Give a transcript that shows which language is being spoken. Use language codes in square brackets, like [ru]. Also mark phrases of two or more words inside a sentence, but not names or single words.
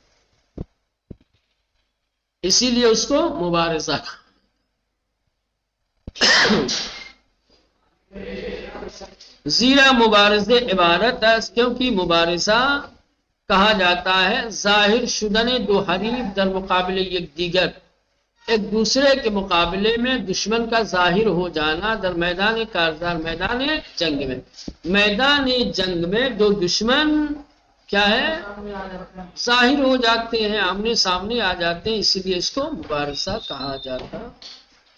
[ur] اسی لیے اس کو مبارزہ [fa] زیرا مبارزے عبارت [ur] ہے، کیونکہ مبارزہ کہا جاتا ہے [fa] ظاہر شدن دو حریف در مقابل یک دیگر، [ur] ایک دوسرے کے مقابلے میں دشمن کا ظاہر ہو جانا، [fa] در میدان کارزار، [ur] میدان جنگ میں، میدان جنگ میں دو دشمن کیا ہے؟ ظاہر ہو جاتے ہیں، آمنے سامنے آ جاتے ہیں، اسی لیے اس کو مبارزہ کہا جاتا ہے۔